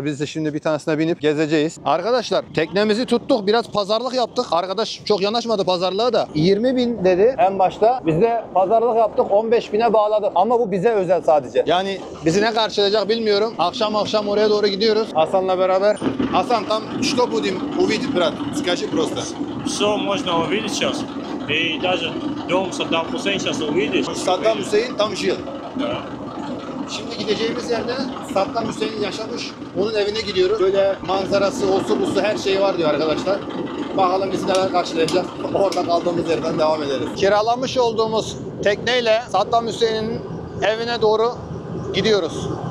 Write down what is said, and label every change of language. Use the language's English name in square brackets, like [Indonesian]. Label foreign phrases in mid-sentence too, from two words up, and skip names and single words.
[Turkish] Biz de şimdi bir tanesine binip gezeceğiz. Arkadaşlar teknemizi tuttuk. Biraz pazarlık yaptık. Arkadaş çok yanaşmadı pazarlığa da. 20.000 dedi en başta. Biz de pazarlık yaptık. 15.000'e bağladık. Ama bu bize özel sadece. Yani bizi ne karşılayacak bilmiyorum. Akşam oraya doğru gidiyoruz. Hasan'la beraber. [Russian] Hasan там что будем увидеть, брат? Скажи просто. Все можно увидеть сейчас. И даже дом Саддам Хусейн сейчас увидишь. [Turkish] Saddam Hüseyin tam жил. [Russian] Да. [Turkish] Şimdi gideceğimiz yerde Saddam Hüseyin yaşamış. Onun evine gidiyoruz. Böyle manzarası, osu busu her şey var diyor arkadaşlar. Bakalım biz neler karşılayacak. Orada kaldığımız yerden devam ederiz. Kiralamış olduğumuz tekneyle Saddam Hüseyin'in evine doğru gidiyoruz.